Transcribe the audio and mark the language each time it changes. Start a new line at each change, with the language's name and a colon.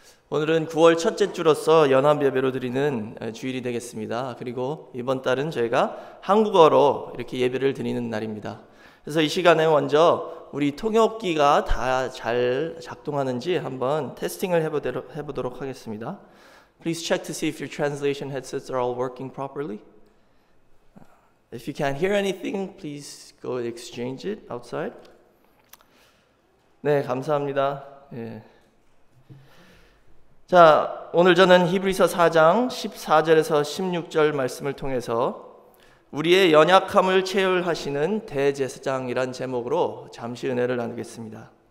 Korean: 오늘은 9월 첫째 주로서 연합 예배로 드리는 주일이 되겠습니다. 그리고 이번 달은 저희가 한국어로 이렇게 예배를 드리는 날입니다. 그래서 이 시간에 먼저 우리 통역기가 다 잘 작동하는지 한번 테스팅을 해보도록 하겠습니다.
English: Please check to see if your translation headsets are all working properly. If you can't hear anything, please go exchange it outside.
Korean: 네, 감사합니다. 예. 자, 오늘 저는 히브리서 4장 14절에서 16절 말씀을 통해서 우리의 연약함을 체휼하시는 대제사장이란 제목으로 잠시 은혜를 나누겠습니다.